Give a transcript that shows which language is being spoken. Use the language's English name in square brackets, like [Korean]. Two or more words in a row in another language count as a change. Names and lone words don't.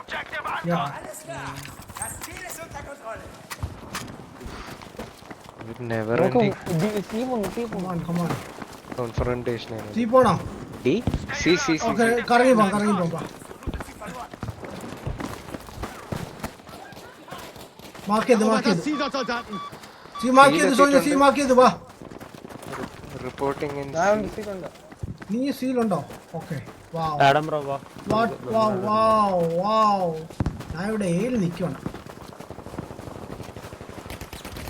[English] never ending confrontation ആണ്. [Malayalam] സി പോണോ? സി ഓക്കേ, കറങ്ങി പോ. മാർക്ക് ചെയ്തു. [German] Ziel dort, Soldaten. [Malayalam] സി മാർക്ക് ചെയ്തു സോനെ, സി മാർക്ക് ചെയ്തു. വാ. [English] reporting in [Malayalam] നീ സീലുണ്ടോ? ഓക്കെ. വാവ്. ഞാൻ ഇവിടെ ഏല് നിൽക്കണം.